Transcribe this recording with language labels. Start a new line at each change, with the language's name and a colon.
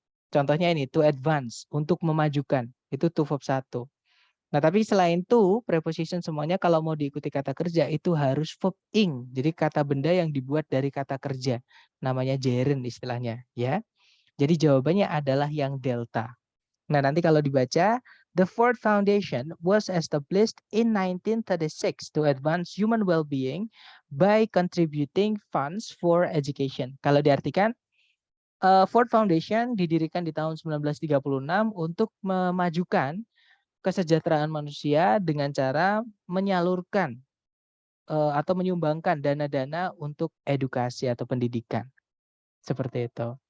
Indonesian: Contohnya ini to advance, untuk memajukan. Itu to verb 1. Nah, tapi selain itu, preposition semuanya kalau mau diikuti kata kerja itu harus verb ing. Jadi kata benda yang dibuat dari kata kerja. Namanya gerund istilahnya, ya. Jadi jawabannya adalah yang delta. Nah, nanti kalau dibaca,
English: the Ford Foundation was established in 1936 to advance human well-being by contributing funds for education.
Indonesian: Kalau diartikan, Ford Foundation didirikan di tahun 1936 untuk memajukan kesejahteraan manusia dengan cara menyalurkan atau menyumbangkan dana-dana untuk edukasi atau pendidikan. Seperti itu.